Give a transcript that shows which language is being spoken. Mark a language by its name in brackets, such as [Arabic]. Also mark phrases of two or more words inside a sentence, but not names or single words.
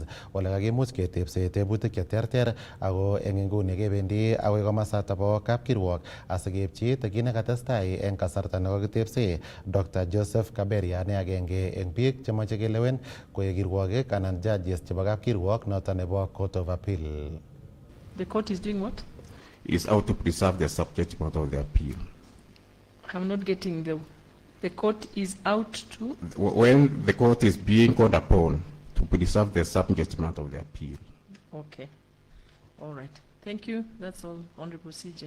[Kalenjin] Ole kakimuch ketebse tebutik cheterter ako eng inguni kebendi akoi komasata bo kapkirwok asikeipchi kit nekatestai eng kasarta nekakitebse Dr. Joseph Kaberia ne agenge eng biik chemoche kelewen koek kirwokik anan judges chebo kapkirwok noto nebo Court of Appeal. [English] The court is doing what? Is out to preserve the subject matter of the appeal. I'm not getting the court is out to? When the court is being called upon to preserve the subject matter of the appeal. Okay. All right. Thank you. That's all, Honorable CJ.